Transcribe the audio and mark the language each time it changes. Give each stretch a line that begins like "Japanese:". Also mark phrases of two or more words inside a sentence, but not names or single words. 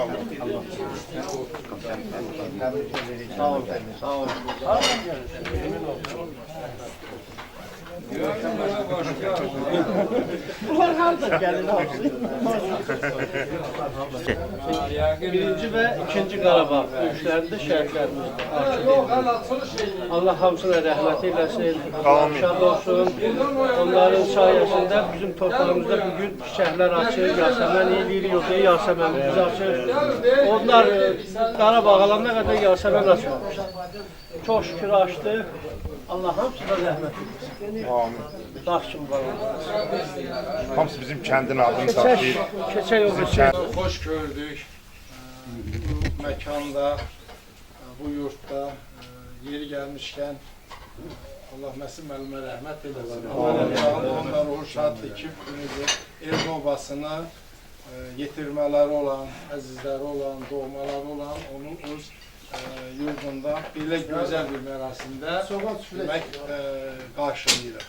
Azerbaijani: Sağ olun, sağ olun.
Turkish: Bunlar harda gelin olsun.
Azerbaijani: Birinci ve ikinci Qarabağ döyüşlərində şəhidlərimiz. Allah hamısına rəhmət eyləsin. Şad olsun. Onların sayəsində bizim torpağımızda bugün çiçəklər açır, Yasəmən eləyirik, yoxsa Yasəmənimiz açır. Onlar Qarabağ alana qədər Yasəmən açmamışlar. Çox şükür açdı. Allah hamısına rəhmət eyləsin. Amin. Daş kimi var. Hamısı bizim kendin adını taşıyır. Keçək o keçək.
Turkish: Hoş gördük. Bu mekanda, bu yurtta yeri gelmişken Allah Mesih
Azerbaijani: müəllümə rəhmət eylesin. Onlar ruhu şaddır ki, el obasını yetirmələri olan, əzizləri olan, doğmaları olan onun öz yurdunda belə gözəl bir mərasimdə demək qarşılayırıq.